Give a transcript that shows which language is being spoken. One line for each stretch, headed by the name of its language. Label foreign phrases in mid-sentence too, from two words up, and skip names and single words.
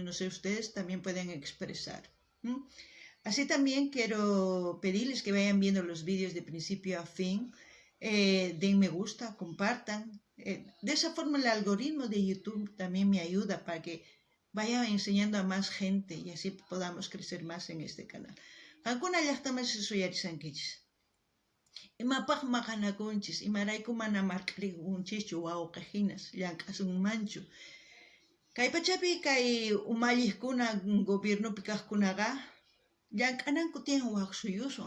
Spanish: No sé, ustedes también pueden expresar. Así también quiero pedirles que vayan viendo los vídeos de principio a fin, den me gusta, compartan. De esa forma el algoritmo de YouTube también me ayuda para que vaya enseñando a más gente y así podamos crecer más en este canal.
Quechua: Alguna llaqtamas suyarisankichis. Imapaq maqanakunchis, imarayku mana marq'irikunchischu wawqihinas, llank'asunmanchu. Kay pachapi kay umalliqkuna gobiernopi kaqkunaqa llank'ananku tiyan waq suyusun.